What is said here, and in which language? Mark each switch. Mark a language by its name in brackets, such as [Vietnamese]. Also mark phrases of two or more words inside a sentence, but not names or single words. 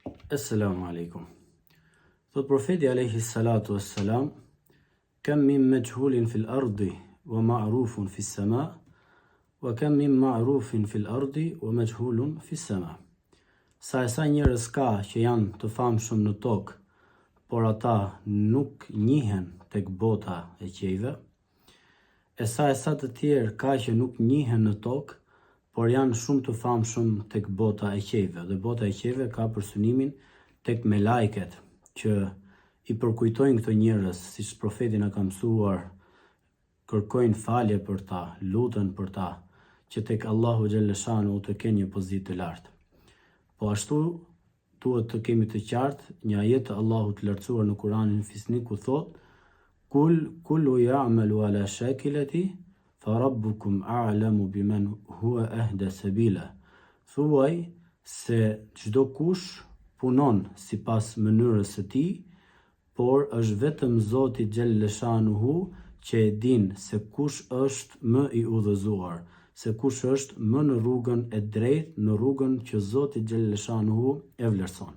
[Arabic] السلام عليكم. [Albanian] Thot profeti [Arabic] عليه الصلاة والسلام كم من مجهول في الأرض ومعروف في السماء وكم من معروف في الأرض ومجهول في السماء. [Albanian] Sa njerëz ka që janë të famshëm në tokë, por ata nuk njihen tek bota e qejve, e sa të tjerë ka që nuk njihen në tokë, por janë shumë të famshëm tek bota e qejve. Dhe bota e qejve ka për synimin tek me lajket që i përkujtojnë këto njerëz, siç profeti na ka mësuar, kërkojnë falje për ta, luten për ta, që tek Allahu xhalleshanu të kenë një pozitë të lartë. Po ashtu duhet të kemi të qartë një ajet të Allahut të lartësuar në Kur'anin Fisnik ku thot: [Arabic] كل يعمل على شاكلته فربكم أعلم بمن هو أهدى سبيلا. [Albanian] Thuaj se çdo kush punon sipas mënyrës së tij, por është vetëm Zoti xhalleshanuhu që e din se kush është më i udhëzuar, se kush është më në rrugën e drejtë, në rrugën që Zoti xhalleshanuhu e vlerëson.